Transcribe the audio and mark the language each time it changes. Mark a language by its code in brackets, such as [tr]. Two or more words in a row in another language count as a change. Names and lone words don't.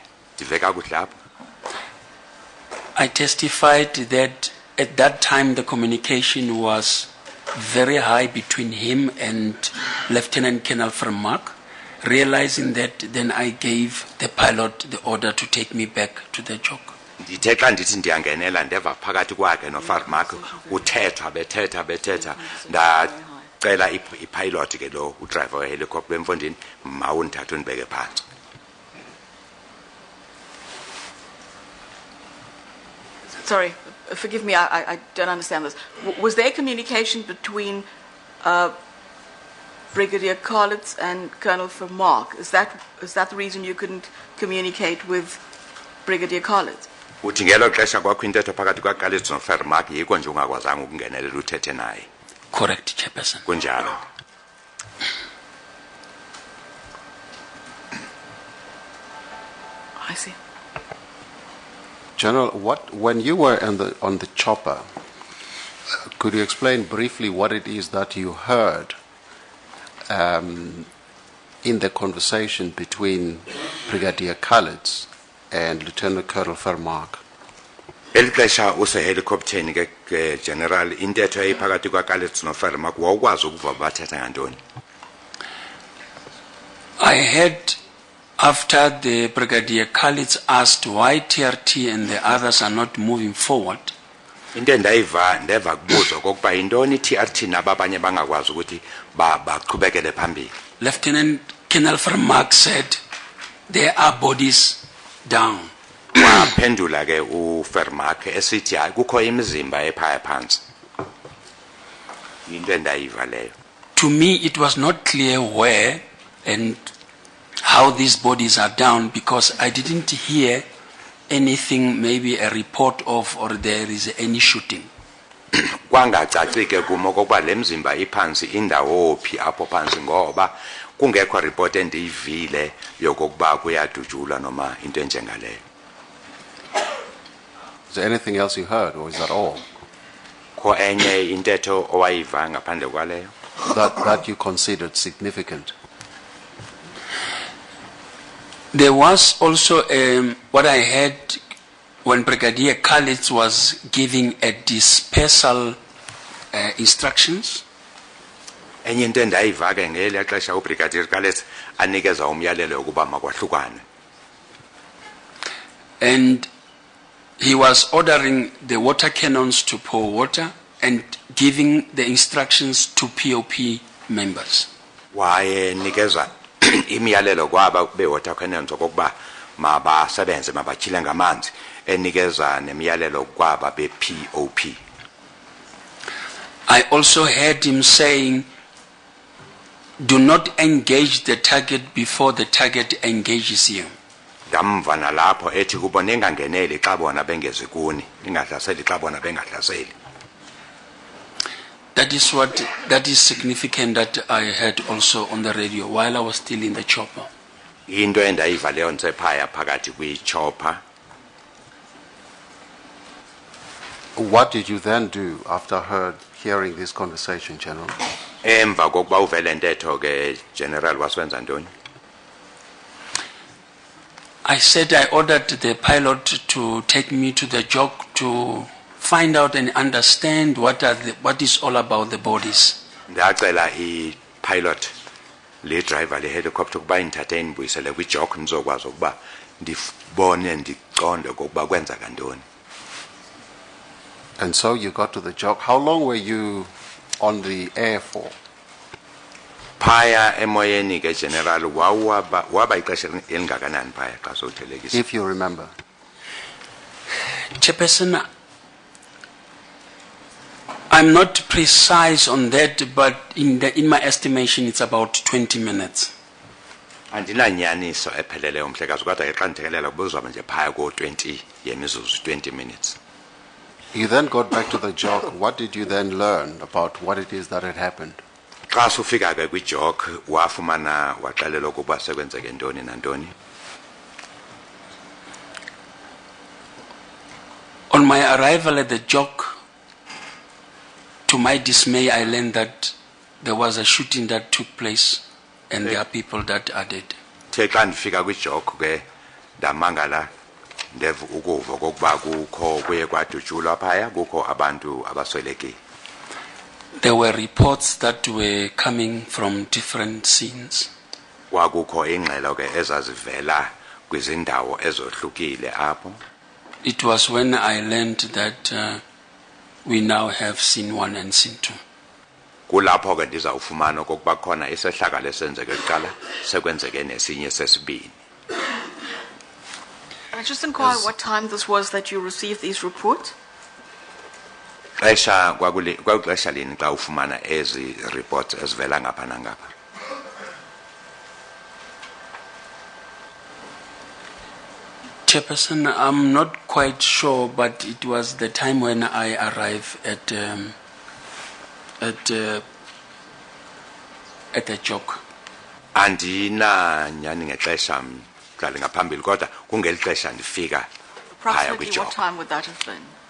[xh] Ndive kakuhle apho. [en] I testified that at that time the communication was very high between him and Lieutenant Colonel Farlam. Realizing that, then I gave the pilot the order to take me back to the jock. [xh] Ndithe xa ndithi ndiyangenela ndeva phakathi kwakhe noFarlam uthetha bethetha ndacela ipilot ke lo udriver wehelicopter emfondini mawundithathe undibeke phansi. [en] Sorry, forgive me, I don't understand this. Was there communication between Brigadier Khalid and Colonel Farlam? Is that the reason you couldn't communicate with Brigadier Khalid? [xh] Uthi ngelo xesha kwakho intetho phakathi kwaKhalid noFarlam yiko nje ungakwazanga ukungenelela uthethe naye. [en] Correct, Chairperson. [xh] Kunjalo. [en] I see. General, when you were on the chopper, could you explain briefly what it is that you heard in the conversation between Brigadier Khalid and Lieutenant Colonel Vermaak? [xh] elixesha usehelicopterni ke general intetho eyiphakathi kwaKhalid noFermak wawukwazi ukuva bathetha ngantoni? [en] I heard after the Brigadier Khalid asked why TRT and the others are not moving forward. [xh] Into ndeva kubuzwa kokuba yintoni TRT nababanye bangakwazi ukuthi baqhubekele phambili. [en] Lieutenant Colonel Vermaak said there are bodies down. [xh] Waphendula ke uFermak esithi hayi kukho imizimba ephaya phansi. Into endayiva leyo. [en] To me it was not clear where and how these bodies are down because I didn't hear anything, maybe a report of or there is any shooting. [xh] Kwangacaci ke kumo kokuba lemzimba iphansi indawo phi apho phansi ngoba kungekho report endiyivile yokokuba kuyadujula noma into enjengaleyo. [en] Is there anything else you heard, or is that all? [xh] Kho enye intetho owayiva ngaphandle kwaleyo? [en] That you considered significant? There was also what I heard when Brigadier Khalid was giving a dispersal instructions. [xh] Enye into endayiva ke ngeliya xesha uBrigadier Khalid anikeza umyalelo ukuba makwahlukane. [en] And he was ordering the water cannons to pour water and giving the instructions to POP members. [xh] Waye nikeza imiyalelo kwaba bewater cannons okokuba mabasebenze mabachile ngamanzi enikeza nemiyalelo kwaba bePOP. [en] I also heard him saying, do not engage the target before the target engages you. [xh] Ndamva nalapho ethi kubo ningangeneli xa bona bengeze kuni ningahlaseli xa bona bengahlaseli. [en] That is significant that I heard also on the radio while I was still in the chopper. [xh] Into endayiva leyo nsephaya phakathi kwichopper. [en] What did you then do after hearing this conversation, General? [xh] Emva kokuba uvele ntetho ke General waswenza ntoni? [en] I said I ordered the pilot to take me to the jog to find out and understand what is all about the bodies. [xh] Ndacela i-pilot le driver le helicopter kuba indithathe indibuyisele kwijog ndizokwazi ukuba ndibone ndiqonde kokuba kwenza kantoni. [en] And so you got to the jog. How long were you on the air for? [xh] Phaya emoyeni ke General waba ixesha elingakanani phaya xa sowuthelekisa? [en] If you remember. Chairperson, I'm not precise on that, but in my estimation it's about 20 minutes. [xh] Andinanyaniso epheleleyo umhlekazi kodwa ke xa ndithekelela kubuzwa nje phaya ko-20 yemizuzu 20 minutes. [en] You then got back to the jog. What did you then learn about what it is that had happened? [xh] Xa sufika ke kwijog wafumana waxelelwa ukuba sekwenzeke ntoni nantoni. [en] On my arrival at the jog, to my dismay, I learned that there was a shooting that took place and there are people that are dead. [xh] The xa ndifika kwijog ke ndamangala ndeva ukuva kokuba kukho kuye kwadutshulwa phaya kukho abantu abaswelekile. [en] There were reports that were coming from different scenes. [xh] Kwakukho ingxelo ke ezazivela kwizindawo ezohlukile apho. [en] It was when I learned that we now have scene 1 and scene 2. [xh] Kulapho ke ndizawufumana kokuba khona isehlakalo esenzeke kuqala sekwenzeke nesinye sesibini. [en] I just inquire what time this was that you received these reports? [xh] Xesha kwakuxesha lini xa ufumana ezi reports ezivela ngapha nangapha? [en] Chairperson, I'm not quite sure, but it was the time when I arrived at the jog. [xh] Andina nyani ngexesha mhlali ngaphambili kodwa kungeli xesha ndifika phaya [en] Approximately [xh] kwijog. [en] what time would that have been?